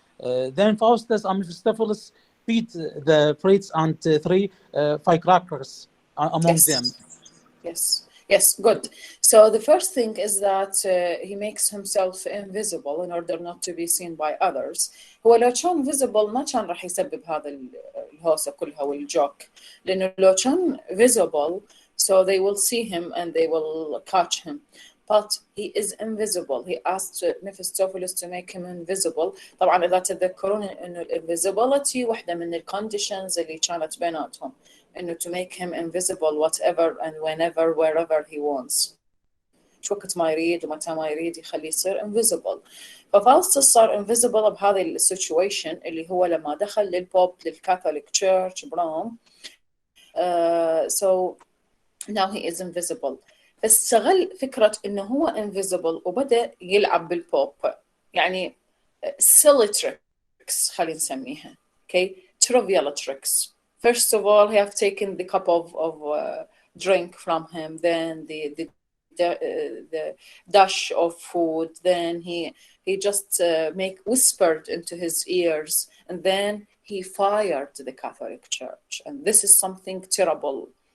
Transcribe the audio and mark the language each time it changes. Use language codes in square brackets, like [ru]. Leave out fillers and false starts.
[en] Then Faustus and Mephistopheles beat the priests and three firecrackers among them. Yes, good. So the first thing is that he makes himself invisible in order not to be seen by others. [ar] هو لو كان visible ما كان راح يسبب هذا الهوسة كلها والجوك، لأنه لو كان visible [en] so they will see him and they will catch him. But he is invisible. He asked Mephistopheles to make him invisible. [ar] طبعا إذا تذكرون إنه invisibility واحدة من الconditions اللي كانت بيناتهم، إنه [en] to make him invisible whatever and whenever wherever he wants. [ar] وقت ما يريد ومتى ما يريد يخليه يصير invisible. ففاوستس صار invisible بهذه السيتويشن اللي هو لما دخل للبوب للكاثوليك تشيرش بروم. [en] So now he is invisible. [ar] فاستغل فكرة إنه هو invisible وبدأ يلعب بالبوب، يعني [en] silly tricks [ar] خلينا نسميها. [en] Okay, trivial tricks. First of all, he have taken the cup of drink from him, then the dash of food, then he just whispered into his ears, and then he fired the Catholic Church, and this is something terrible.